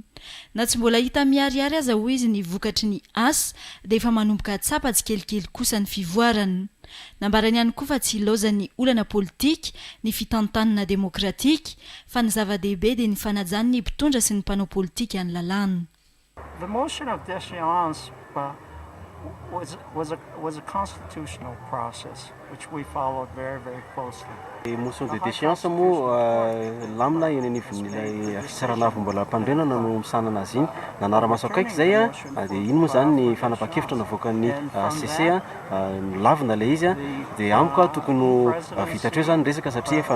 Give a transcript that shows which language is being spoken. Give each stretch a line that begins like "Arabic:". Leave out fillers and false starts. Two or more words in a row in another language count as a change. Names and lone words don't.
Malagasy: Na tsy mbola hita miariary aza ho izy ny vokatry ny asa dia efa manomboka tsapa tsy kelikely kosa ny fivoarana. Nambarany ihany koa fa tsy ilaozan'ny olana politika ny fitantanana demokratika fa ny zava-dehibe dia ny fanajan'ny mpitondra sy ny mpanao politika any lalàna.
English: The motion of déchéance was a constitutional process which we followed very, very closely.
French: Motion de déchéance
Malagasy: moa lamina eny anivon'ilay fisarana mbola mpandrenana no misanana azy iny nanara-maso akaiky zay dia iny moa zany ny fanapa-kevitra navoakan'ny CC lavina ilay izy dia amiko tokony vitatreo zany resaka satria efa